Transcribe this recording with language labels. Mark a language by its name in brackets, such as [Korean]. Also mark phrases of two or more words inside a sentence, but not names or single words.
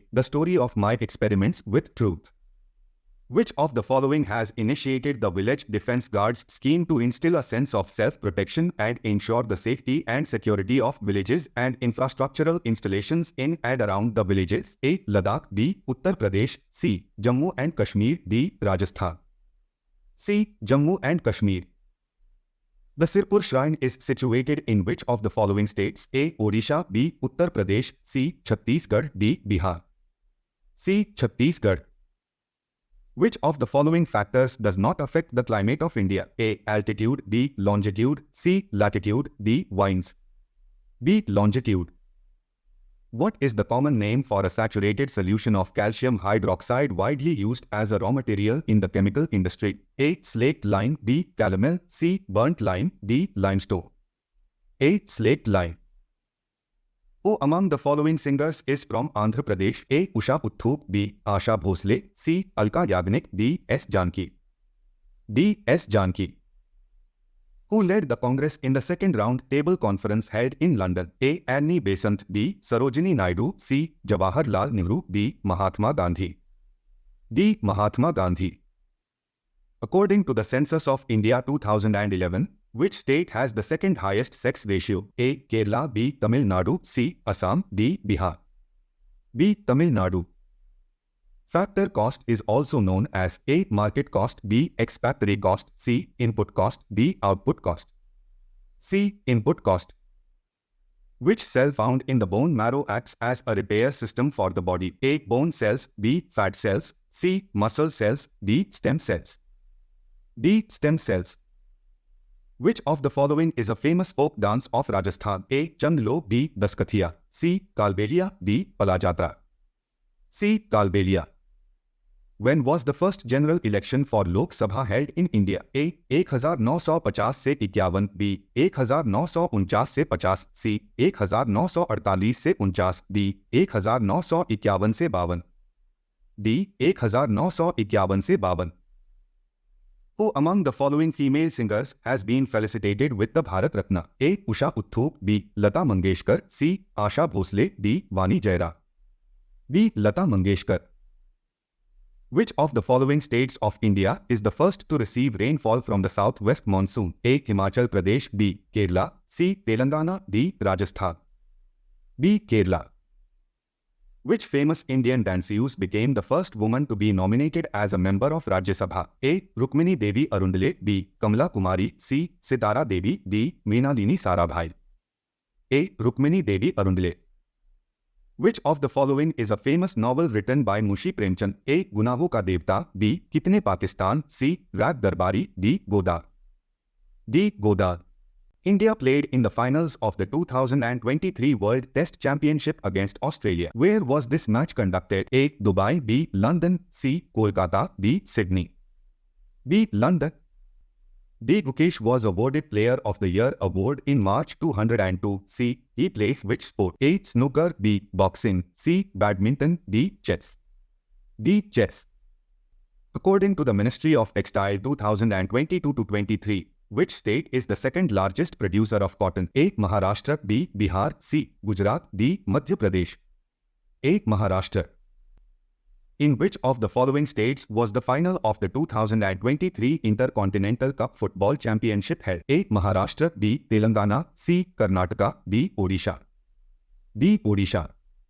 [English] The Story of My Experiments with Truth. Which of the following has initiated the Village Defence Guards scheme to instill a sense of self-protection and ensure the safety and security of villages and infrastructural installations in and around the villages? A. Ladakh. B. Uttar Pradesh. C. Jammu and Kashmir. D. Rajasthan. C. Jammu and Kashmir. The Sirpur Shrine is situated in which of the following states? A. Odisha. B. Uttar Pradesh. C. Chhattisgarh. D. Bihar. C. Chhattisgarh. Which of the following factors does not affect the climate of India? A. Altitude. B. Longitude. C. Latitude. D. Winds. B. Longitude. What is the common name for a saturated solution of calcium hydroxide widely used as a raw material in the chemical industry? A. Slaked lime. B. Calomel. C. Burnt lime. D. Limestone. A. Slaked lime. Who among the following singers is from Andhra Pradesh? A. Usha Uthup. B. Asha Bhosle. C. Alka Yagnik. D. S. Janki. D. S. Janki. Who led the Congress in the second round table conference held in London? A. Annie Besant. B. Sarojini Naidu. C. Jawaharlal Nehru. D. Mahatma Gandhi. D. Mahatma Gandhi. According to the Census of India 2011, which state has the second highest sex ratio? A. Kerala. B. Tamil Nadu. C. Assam. D. Bihar. B. Tamil Nadu. Factor cost is also known as A. Market cost. B. Expatriate cost. C. Input cost. D. Output cost. C. Input cost. Which cell found in the bone marrow acts as a repair system for the body? A. Bone cells. B. Fat cells. C. Muscle cells. D. Stem cells. D. Stem cells. Which of the following is a famous folk dance of Rajasthan? A. Chandlo. B. Daskathiya. C. Kalbelia. D. Palajatra. C. Kalbelia. When was the first general election for Lok Sabha held in India? A. 1950 से 51, B. 1949 से 50, C. 1948 से 49, D. 1951 से 52, D. 1951 से 52. Who among the following female singers has been felicitated with the Bharat Ratna? A. Usha Uthup, B. Lata Mangeshkar, C. Asha Bhosle, D. Vani Jaira. B. Lata Mangeshkar. Which of the following states of India is the first to receive rainfall from the southwest monsoon? A. Himachal Pradesh, B. Kerala, C. Telangana, D. Rajasthan. B. Kerala. Which famous Indian danceuse became the first woman to be nominated as a member of Rajya Sabha? A. Rukmini Devi Arundale, B. Kamala Kumari, C. Sitara Devi, D. Meenalini Sarabhai. A. Rukmini Devi Arundale. Which of the following is a famous novel written by Munshi Premchand? A. Gunaho Ka Devta, B. Kitne Pakistan, C. Rag Darbari, D. Godar. D. Godar. India played in the finals of the 2023 World Test Championship against Australia. Where was this match conducted? A. Dubai, B. London, C. Kolkata, D. Sydney. B. London. D. Gukesh was awarded Player of the Year award in March 2002. C. He plays which sport? A. Snooker, B. Boxing, C. Badminton, D. Chess. D. Chess. According to the Ministry of Textile 2022-23, which state is the second largest producer of cotton? A. Maharashtra, B. Bihar, C. Gujarat, D. Madhya Pradesh. A. Maharashtra. In which of the following states was the final of the 2023 Intercontinental Cup Football Championship held? A. Maharashtra, B. Telangana, C. Karnataka, D. Odisha. D. Odisha.